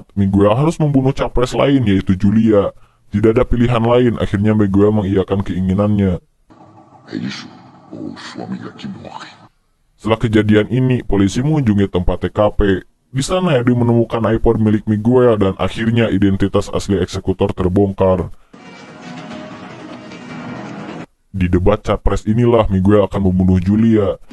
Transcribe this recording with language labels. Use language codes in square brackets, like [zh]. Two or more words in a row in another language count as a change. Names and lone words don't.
[id] Miguel harus membunuh capres lain yaitu Julia. Tidak ada pilihan lain, akhirnya Miguel mengiyakan keinginannya. [pt] É isso, ou sua amiga que morre. [id] Setelah kejadian ini, polisi mengunjungi tempat TKP. Di sana Eddie menemukan iPod milik Miguel dan akhirnya identitas asli eksekutor terbongkar. Di debat capres inilah Miguel akan membunuh Julia.